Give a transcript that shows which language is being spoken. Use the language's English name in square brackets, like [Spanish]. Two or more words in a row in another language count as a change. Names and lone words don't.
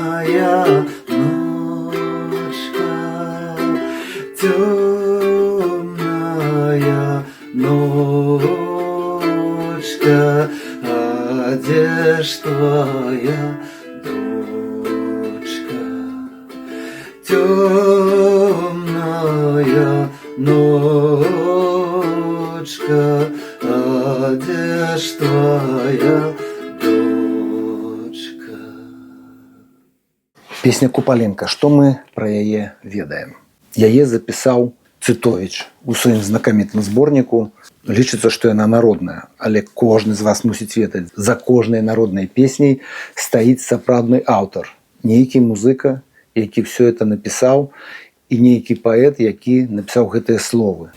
[Russian] темная ночка, а где ж твоя дочка? Темная ночка, а где ж твоя дочка? [Belarusian] Песня Купаленка. Што мы пра яе ведаем? Яе запісаў Цытовіч у сваім знакамітым зборніку. Лічыцца, што яна народная, але кожны з вас мусіць ведаць, за кожнай народнай песняй стаіць сапраўдны аўтар, нейкі музыка, які ўсё это напісаў, і нейкі паэт, які напісаў гэтыя словы.